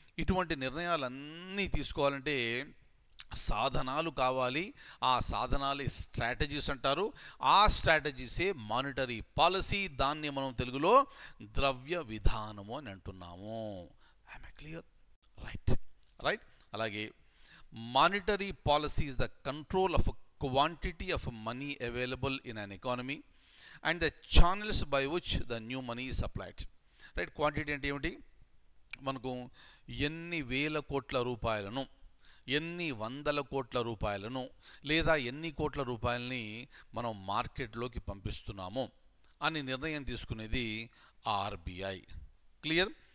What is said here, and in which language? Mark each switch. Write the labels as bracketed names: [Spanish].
[Telugu] ఇటువంటి నిర్ణయాలన్నీ తీసుకోవాలంటే సాధనాలు కావాలి. ఆ సాధనాలే స్ట్రాటజీస్ అంటారు. ఆ స్ట్రాటజీసే మానిటరీ పాలసీ. దాన్ని మనం తెలుగులో ద్రవ్య విధానము అని అంటున్నాము. [English] Am I clear? Right. అలాగే monetary policy is the control of a quantity of money available in an economy and the channels by which the new money is supplied. [Telugu] Right. Quantity అంటే ఏమిటి? మనకు ఎన్ని వేల కోట్ల రూపాయలను, ఎన్ని వందల కోట్ల రూపాయలను లేదా ఎన్ని కోట్ల రూపాయలని మనం మార్కెట్లోకి పంపిస్తున్నాము అని నిర్ణయం తీసుకునేది ఆర్బీఐ. క్లియర్?